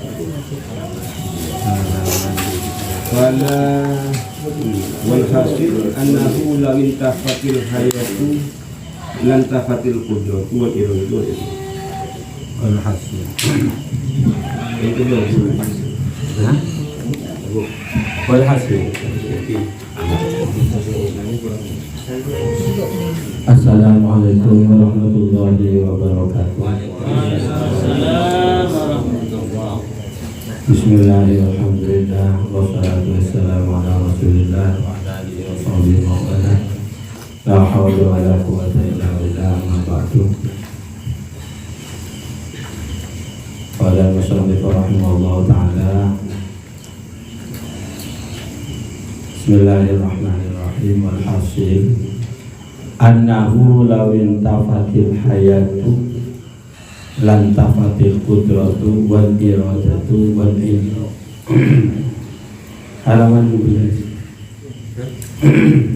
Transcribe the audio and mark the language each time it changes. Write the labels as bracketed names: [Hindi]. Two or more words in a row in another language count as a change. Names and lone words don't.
[Arabic] ولا والحاصل أنه لو انتفت الحياة لانتفت القدرة والإرادة والحاصل. Itu والحاصل. السلام عليكم ورحمة الله وبركاته. بسم الله الرحمن الرحيم. والصلاة والسلام على رسول الله وعلى آله وصحبه وسلم. لا حول ولا قوة إلا بالله. أما بعد. قال المصنف رحمه الله تعالى. بسم الله الرحمن الرحيم. والحاصل أنه لو انتفت الحياة لانتفت القدرة والإرادة والعلم. [Indonesian] Halaman 12.